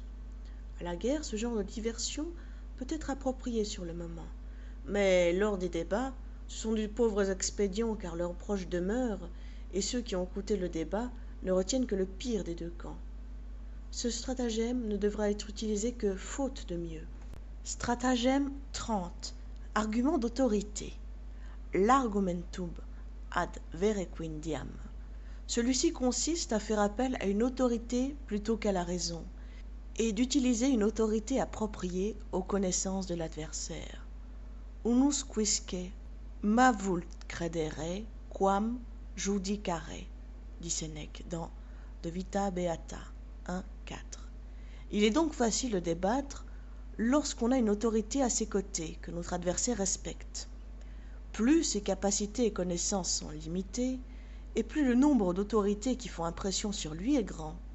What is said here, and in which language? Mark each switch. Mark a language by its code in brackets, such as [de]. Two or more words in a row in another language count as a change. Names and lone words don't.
[fr] À la guerre, ce genre de diversion peut être approprié sur le moment, mais lors des débats, ce sont de pauvres expédients car leurs proches demeurent et ceux qui ont écouté le débat ne retiennent que le pire des deux camps. Ce stratagème ne devra être utilisé que faute de mieux. Stratagème 30. Argument d'autorité. [la] L'argumentum ad verequindiam. [fr] Celui-ci consiste à faire appel à une autorité plutôt qu'à la raison, et d'utiliser une autorité appropriée aux connaissances de l'adversaire. [la] Unus quisque ma vult credere quam judicare, [fr] dit Sénèque dans De Vita Beata 1.4. Il est donc facile de débattre lorsqu'on a une autorité à ses côtés que notre adversaire respecte. Plus ses capacités et connaissances sont limitées, et plus le nombre d'autorités qui font impression sur lui est grand.